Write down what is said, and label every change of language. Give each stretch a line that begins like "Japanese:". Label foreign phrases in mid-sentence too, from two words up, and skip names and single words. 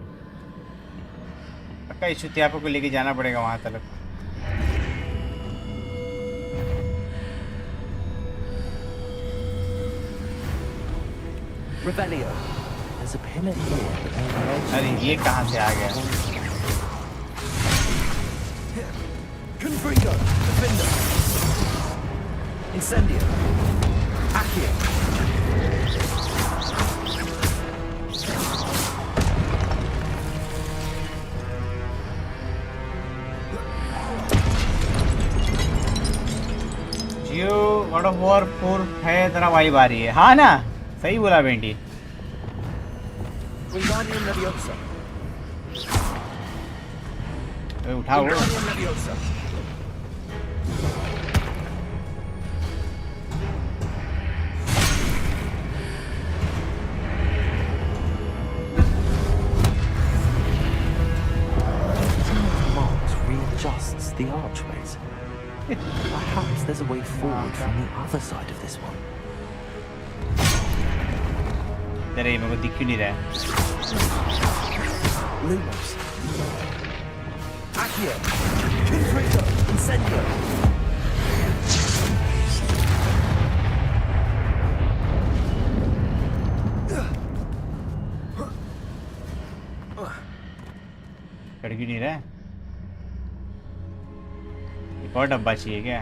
Hindi: पक्का इस चूतिया को लेके जाना पड़ेगा वहां तक.
English: Revelio. There's a pillar here.
Hindi: अरे ये कहाँ से आ गया?
English: Confringo. Defender. Incendio. Accio.
Hindi: जियो गॉड ऑफ वॉर 4 है तेरा वाइब आ रही है. हाँ ना सही बोला बेंटी.
English: Wingardium Leviosa.
Hindi: उठाओ.
English: Wingardium Leviosa. Marks readjusts the archways. Perhaps there's a way forward from the other side of this one.
Hindi: तेरे मेरे को दिख क्यों नहीं रहा है?
English: Lumos. Accio. Confringo. Incendio.
Hindi: चढ़ क्यों नहीं रहा है? एक और डब्बा चाहिए क्या?